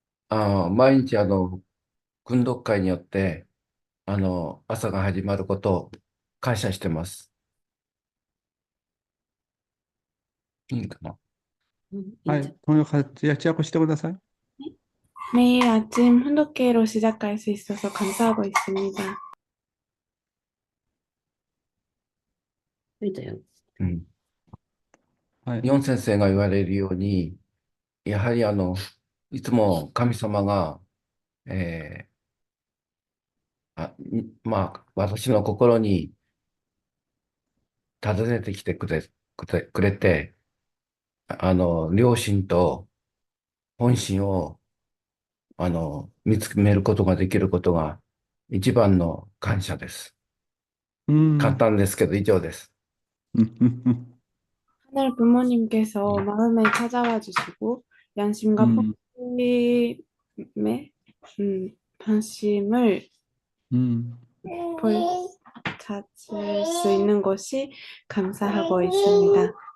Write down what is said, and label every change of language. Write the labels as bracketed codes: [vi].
[ja] 毎日訓読会によって、朝が始まることを感謝してます。いいかな。 [ko] 하이, 통역하고 시작해 [ja] ください. [ko] 매일 아침 훈독회로 시작할 수 있어서 감사하고 있습니다. [ja] うん。 하이, 日本先生が言われるように、やはりいつも神様が、えまあ、私の心に訪ねてきてくれて、良心と本心を見つめることができることが一番の感謝です。簡 음, 単ですけど以上です。 [ko] 하늘 부모님께서 마음에 찾아와 주시고 양심과 음, 본심의 관심을 음. 찾을 수 있는 것이 감사하고 있습니다.